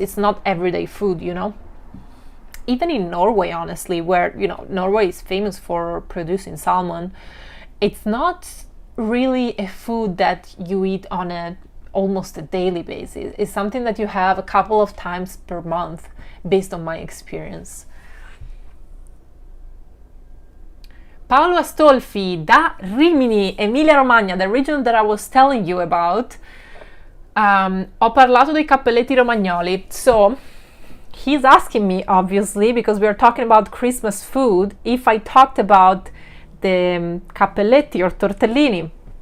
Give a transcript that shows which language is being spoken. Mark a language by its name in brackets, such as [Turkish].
[English] It's not everyday food, Even in Norway, honestly, where Norway is famous for producing salmon, it's not really a food that you eat on almost a daily basis. It's something that you have a couple of times per month, based on my experience. Paolo Astolfi, da Rimini, Emilia Romagna, the region that I was telling you about. [Italian] Ho parlato dei cappelletti romagnoli. [English] So he's asking me, obviously, because we are talking about Christmas food, if I talked about the cappelletti or tortellini.